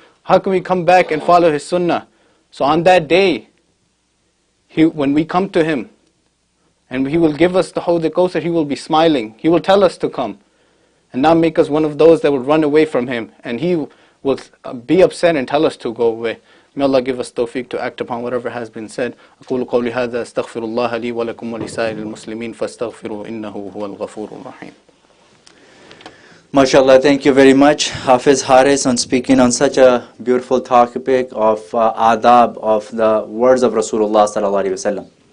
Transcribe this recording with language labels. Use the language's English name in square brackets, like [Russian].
[English] How can we come back and follow his sunnah? So on that day, when we come to him, and he will give us the Hawd al-Kawthar, he will be smiling. He will tell us to come, and not make us one of those that will run away from him. And he will be upset and tell us to go away. May Allah give us tawfiq to act upon whatever has been said. [Arabic] أقول قولي هذا أستغفر الله لي ولكم ولسائر المسلمين فاستغفروا إنه هو الغفور الرحيم. [English] MashaAllah, thank you very much, Hafiz Haris, on speaking on such a beautiful topic of adab of the words of Rasulullah sallallahu alaihi wasallam.